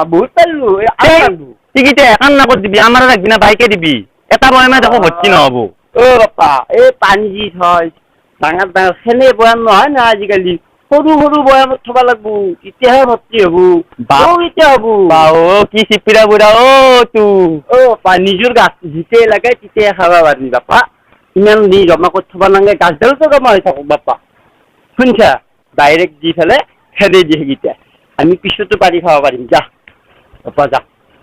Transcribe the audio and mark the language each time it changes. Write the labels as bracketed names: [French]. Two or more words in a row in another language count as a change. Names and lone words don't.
[Assamese] বহুত পাৰলো টিকিটে এখন নাকত দিবি আমাৰ ৰাখবি না বাইকে দিবি এটা বয়ামে দেখো ভৰ্তি নহব বাপা এই পানী যি হয় ডাঙৰ খেলে বয়াম নহয় না আজিকালি সৰু বয়ামত থব লাগব তেতিয়াহে ভৰ্তি হব এতিয়া হব কি চিপিৰা বুঢ়া বাপা নিজৰ গাছ যেতিয়াই লাগে তেতিয়াই খাবা পাৰি বাপা ইমান দি জমা কৰি থব নালাগে গাছডালতো জমা হৈ থাকক বাপা শুনছা ডাইৰেক্ট দি ফেলে খেদে দিয়ে সেইকেইটা আমি পিছতো পাৰি খাব পাৰিম যা বাপা যা